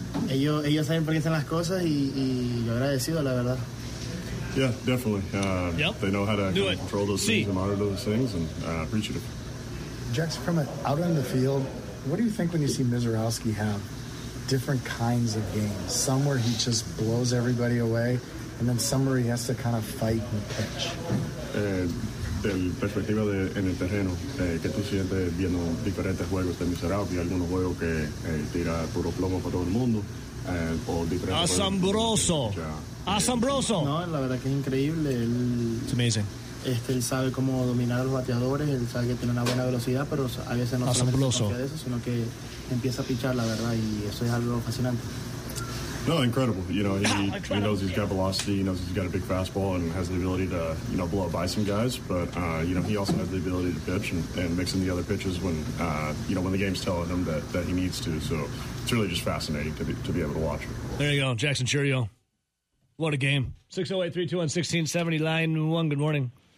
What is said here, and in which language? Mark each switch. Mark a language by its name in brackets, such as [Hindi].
[Spanish] Ellos saben por qué hacen las cosas y yo agradecido, la verdad. [English] Yeah, definitely. Yep. They know how to control those things and monitor those things, and appreciate it. Jax, from out on the field, what do you think when you see Mizorowski have different kinds of games? Some where he just blows everybody away, and then some where he has to kind of fight and pitch. [Spanish] Del perspectiva de en el terreno que tú sientes viendo diferentes juegos de Mizorowski, algunos juegos que tira puro plomo para todo el mundo o diferentes asombroso asombroso no, la verdad que es increíble. [English] It's amazing. [Spanish] Él sabe cómo dominar a los bateadores, él sabe que tiene una buena velocidad, pero a veces no se confía de eso, sino que empieza a pichar, la verdad, y eso es algo fascinante. [English] No, incredible. You know, he knows he's got velocity, he knows he's got a big fastball and has the ability to, you know, blow up by some guys. But, you know, he also has the ability to pitch and mix in the other pitches when the game's telling him that he needs to. So it's really just fascinating to be able to watch it. There you go. Jackson Chirio. What a game. 608-321-1670, line 1. Good morning.